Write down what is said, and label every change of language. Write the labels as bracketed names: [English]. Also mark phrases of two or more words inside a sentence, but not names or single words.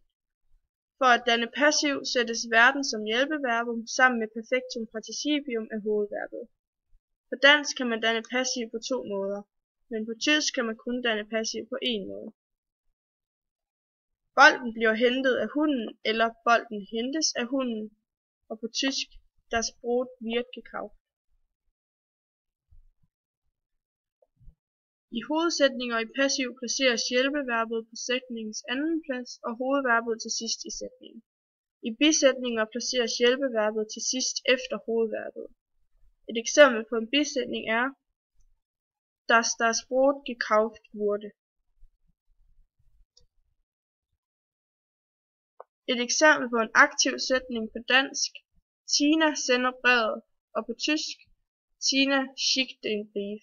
[Danish] For at danne passiv sættes verden som hjælpeverbum sammen med perfektum participium af hovedverbet. På dansk kan man danne passiv på to måder, men på tysk kan man kun danne passiv på én måde. Bolden bliver hentet af hunden, eller bolden hentes af hunden, og på tysk [German] das Brot wird gekauft. [Danish] I hovedsætninger i passiv placeres hjælpeverbet på sætningens anden plads og hovedverbet til sidst i sætningen. I bisætninger placeres hjælpeverbet til sidst efter hovedverbet. Et eksempel på en bisætning er [German] dass das Brot gekauft wurde. [Danish] Et eksempel på en aktiv sætning på dansk: Tina sender brevet, og på tysk: [German] Tina schickt den Brief.